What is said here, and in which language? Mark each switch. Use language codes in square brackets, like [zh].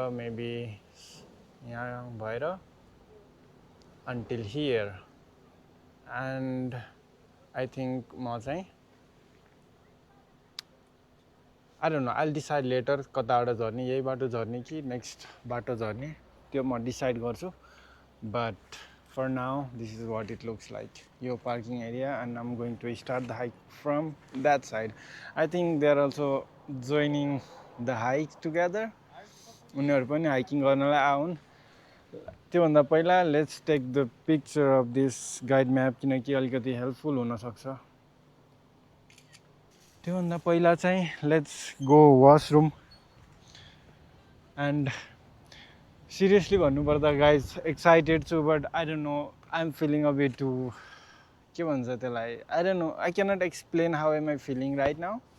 [ne] Maybe यहाँ भएर [en] Until here. And I think म चाहिँ I don't know, I will decide later [ne] कताबाट झर्ने, यही बाटो झर्ने कि नेक्स्ट बाटो झर्ने, त्यो म डिसाइड गर्छु। [en] But for now this is what it looks like, your parking area, and I'm going to start the hike from that side. I think they're also joining the hike together. [ne] उनीहरू पनि hiking गर्नलाई आउन्। त्योभन्दा पहिला [en] let's take the picture of this guide map, [ne] किनकि अलिकति helpful हुनसक्छ। त्योभन्दा पहिला चाहिँ [en] Let's go washroom. And seriously भन्नुपर्दा guys excited छु, but I don't know, I am feeling a bit too, [ne] के भन्छ त्यसलाई, [en] I don't know, I cannot explain how am I feeling right now.